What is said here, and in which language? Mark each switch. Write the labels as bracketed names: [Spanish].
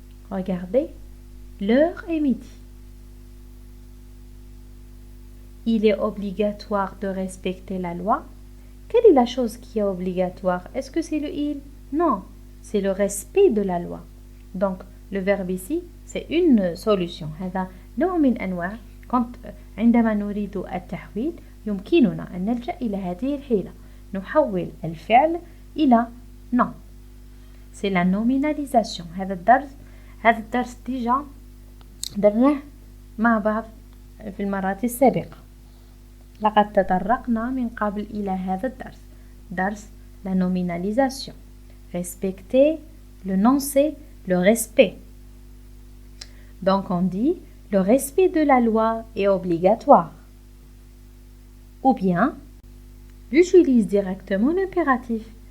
[French] Regardez, l'heure est midi. Il est obligatoire de respecter la loi. Quelle est la chose qui est obligatoire? Est-ce que c'est le il? Non, c'est le respect de la loi. Donc, le verbe ici, c'est une solution. [Arabic] هذا نوع من أنواع عندما نريد التحويل يمكننا أن نلجأ إلى هذه الحيلة. نحول الفعل إلى nom. [French] C'est la nominalisation. [Arabic] هذا الدرس déjà درناه مع بعض في المرات السابقة. لقد تطرقنا من قبل إلى هذا الدرس. [French] درس la nominalisation. Respecter, le nom c'est le respect. Donc on dit le respect de la loi est obligatoire. Ou bien, j'utilise directement l'impératif.